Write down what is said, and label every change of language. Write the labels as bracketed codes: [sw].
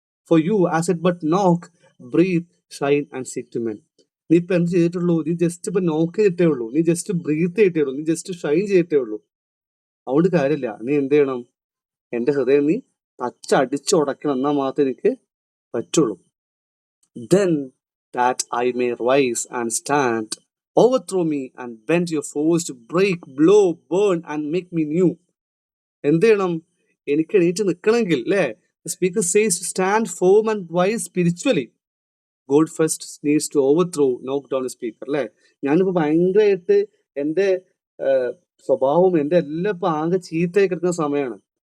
[en] For you as it but knock, breathe, shine and seek to mend. [ml] നീ ഇപ്പൊ എന്ത് ചെയ്തിട്ടുള്ളൂ? നീ ജസ്റ്റ് ഇപ്പൊ നോക്ക് ചെയ്തിട്ടേ ഉള്ളൂ, നീ ജസ്റ്റ് ബ്രീത്ത് ചെയ്തിട്ടേ ഉള്ളൂ, നീ ജസ്റ്റ് ഷൈൻ ചെയ്തിട്ടേ ഉള്ളൂ. അതുകൊണ്ട് കാര്യമില്ല. നീ എന്ത് ചെയ്യണം? എന്റെ ഹൃദയം നീ തച്ചടിച്ചുടക്കണം, എന്നാൽ മാത്രമേ എനിക്ക് പറ്റുള്ളൂ. [en] Then that I may rise and stand, overthrow me and bend your force to break, blow, burn and make me new. [ml] എന്ത് ചെയ്യണം? എനിക്ക് എണീറ്റ് നിൽക്കണമെങ്കിൽ, [en] അല്ലേ, speaker says to stand firm and wise spiritually, God first needs to overthrow, knock down the speaker. [ml] അല്ലേ, ഞാനിപ്പോ ഭയങ്കരമായിട്ട് എൻ്റെ സ്വഭാവം എൻ്റെ എല്ലാം ഇപ്പൊ ആകെ ചീത്തയായി കിടക്കുന്ന സമയമാണ്.